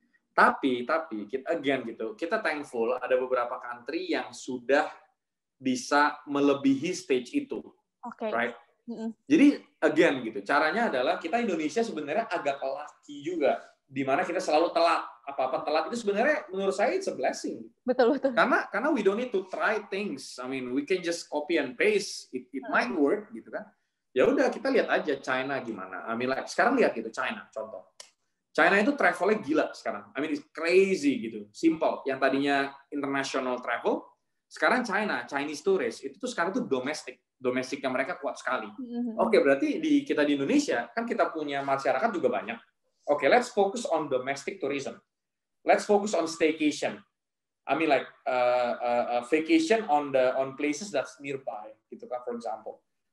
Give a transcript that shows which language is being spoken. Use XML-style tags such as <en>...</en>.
<id>Tapi kita again gitu, kita thankful ada beberapa country yang sudah bisa melebihi stage itu, right? Jadi again gitu, caranya adalah kita Indonesia sebenarnya agak lucky juga, di mana kita selalu telat. Apa-apa telat itu sebenarnya menurut saya</id> <en>it's a blessing.</en> <id>Betul.</id> <en>Karena we don't need to try things. I mean, we can just copy and paste. It might work</en> <id>gitu kan. Ya udah kita lihat aja China gimana.</id> <en>I mean like</en> <id>sekarang lihat gitu China contoh. China itu travelnya gila sekarang.</id> <en>I mean it's crazy</en> <id>gitu. Simple. Yang tadinya international travel, sekarang Chinese tourist itu tuh sekarang tuh domestiknya mereka kuat sekali. Oke, berarti kita di Indonesia kan kita punya masyarakat juga banyak.</id> <en>Oke, let's focus on domestic tourism. Let's focus on staycation. I mean like vacation on places that's nearby</en> <id>gitu kan,</id> <en>for example.</en>